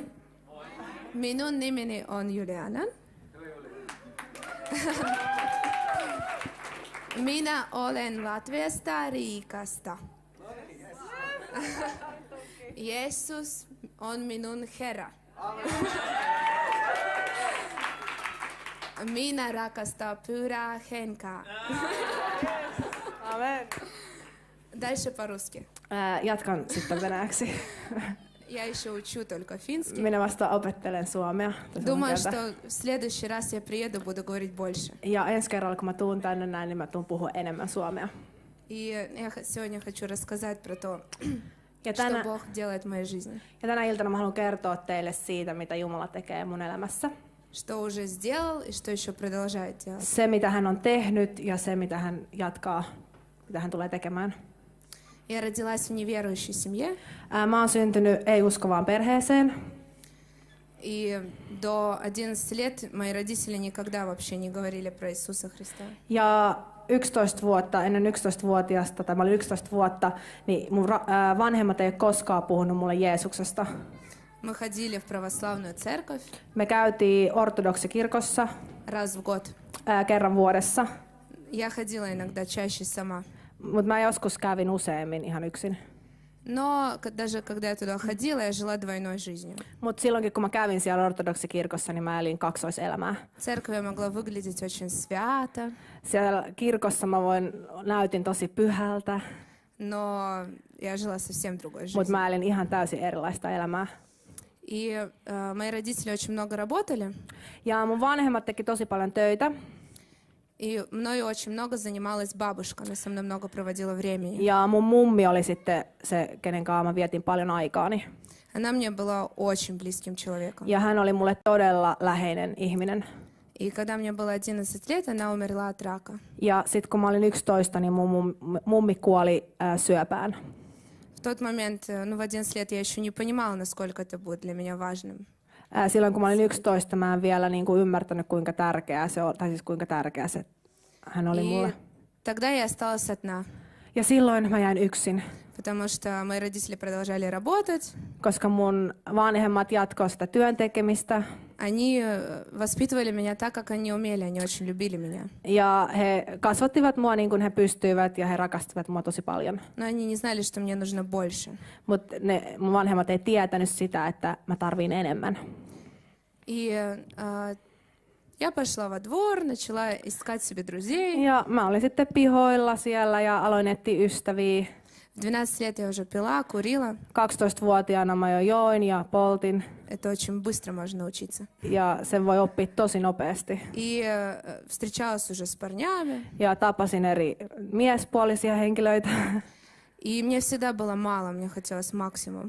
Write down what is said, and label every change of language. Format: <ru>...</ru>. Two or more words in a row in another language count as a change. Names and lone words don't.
<fi>Minun nimeni on Juliana. Minä olen Latviasta, Riikasta. Jeesus on minun Herra. Minä rakastan Pyhää Henkeä. Amen.</fi> <ru>Дальше по-русски.</ru> <fi>Jatkan sitten venäjäksi.</fi> <ru>Я еще учу только финский.</ru> <fi>Minä vasta opettelen suomea.</fi> <ru>Думаю, что в следующий раз я приеду, буду говорить больше.</ru> <fi>Ja ensi kerralla, kun mä tuun tänne näin, niin mä tuun puhua enemmän suomea.</fi> <ru>И я сегодня хочу рассказать про то,</ru> <fi>Ja</fi> <ru>что Бог делает в моей жизни.</ru> <fi>Ja tänä iltana mä haluan kertoa teille siitä, mitä Jumala tekee mun elämässä.</fi> <ru>Что уже сделал и что еще продолжает делать.</ru> <fi>Se, mitä hän on tehnyt ja se, mitä hän jatkaa, mitä hän tulee tekemään.</fi> <ru>Я родилась в неверующей семье.</ru> <fi>Mä oon syntynyt ei-uskovaan perheeseen.</fi> <ru>И до 11 лет мои родители никогда вообще не говорили про Иисуса Христа.</ru> <fi>Ja 11 vuotta, ennen 11-vuotiaasta, tai mä olin 11 vuotta, niin mun vanhemmat ei ole koskaan puhunut mulle Jeesuksesta.</fi> <ru>Мы ходили в православную церковь.</ru> <fi>Me käytiin ortodoksikirkossa</fi> <ru>раз в год.</ru> <fi>Kerran vuodessa.</fi> <ru>Я ходила иногда чаще сама.</ru> <fi>Mutta mä joskus kävin useammin ihan yksin.</fi> <ru>Но даже когда я туда ходила, я жила двойной жизнью.</ru> <fi>Mutta silloinkin kun mä kävin siellä ortodoksikirkossa, niin mä elin kaksoiselämää.</fi> <ru>Церковь я могла выглядеть очень свято.</ru> <fi>Siellä kirkossa mä näytin tosi pyhältä.</fi> <ru>Но я жила совсем другой жизнью.</ru> <fi>Mutta mä elin ihan täysin erilaista elämää.</fi> <ru>И мои родители очень много работали.</ru> <fi>Ja mun vanhemmat teki tosi paljon töitä.</fi> <ru>И мною очень много занималась бабушка, она со мной много проводила времени.</ru> <fi>Ja mun mummi oli sitten se, kenen kanssa mä vietin paljon aikaani.</fi> <ru>Она мне была очень близким человеком.</ru> <fi>Ja hän oli mulle todella läheinen ihminen.</fi> <ru>И когда мне было 11 лет, она умерла от рака.</ru> <fi>Ja sitten kun mä olin 11, niin mun mummi kuoli syöpään.</fi> <ru>В тот момент, в 11 лет я еще не понимала, насколько это будет для меня важным.</ru> <fi>Silloin kun mä olin 11, mä en vielä niin kuin ymmärtänyt, kuinka tärkeää se on, tai siis kuinka tärkeä se hän oli mulle.</fi> <ru>Тогда я осталась одна.</ru> <fi>Ja silloin mä jäin yksin.</fi> <ru>Потому что мои родители продолжали работать.</ru> <fi>Koska mun vanhemmat jatkoivat sitä työn tekemistä.</fi> <ru>Они воспитывали меня так, как они умели, они очень любили меня.</ru> <fi>Ja he kasvattivat mua niin kuin he pystyivät ja he rakastivat mua tosi paljon.</fi> <ru>Но они не знали, что мне нужно больше.</ru> <fi>Mutta mun vanhemmat ei tietänyt sitä, että mä tarviin enemmän.</fi> <ru>И я пошла во двор, начала искать себе друзей.</ru> <fi>Ja mä olin sitten pihoilla siellä ja aloin etsiä ystäviä.</fi> <ru>В 12 лет я уже пила, курила.</ru> <fi>12-vuotiaana mä jo join ja poltin.</fi> <ru>Это очень быстро можно научиться.</ru> <fi>Ja sen voi oppia tosi nopeasti.</fi> <ru>И встречалась уже с парнями.</ru> <fi>Ja tapasin eri miespuolisia henkilöitä.</fi> <ru>И мне всегда было мало, мне хотелось максимум.</ru>